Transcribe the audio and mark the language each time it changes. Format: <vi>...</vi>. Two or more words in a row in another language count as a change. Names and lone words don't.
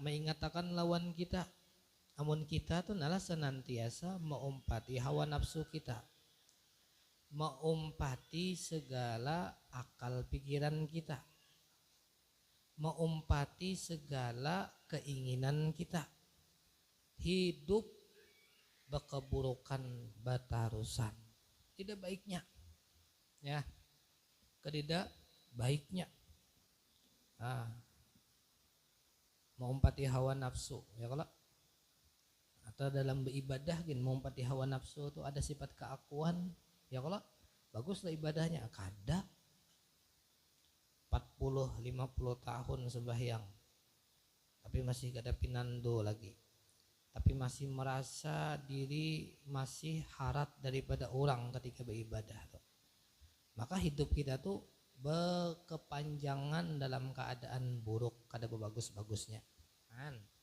<bjn>mengingatkan lawan kita, amun kita tuh nalah senantiasa mengumpati hawa nafsu kita, mengumpati segala akal pikiran kita, mengumpati segala keinginan kita, hidup berkeburukan batarusan, tidak baiknya, ya, tidak baiknya. Mengumpati hawa nafsu, ya kalau atau dalam beribadah gin mengumpati hawa nafsu itu ada sifat keakuan ya kalau baguslah ibadahnya kada 40-50 tahun sembahyang tapi masih kada pinando lagi, tapi masih merasa diri masih harat daripada orang ketika beribadah tuh. Maka hidup kita tuh berkepanjangan dalam keadaan buruk, kada bagus-bagusnya kan.</bjn>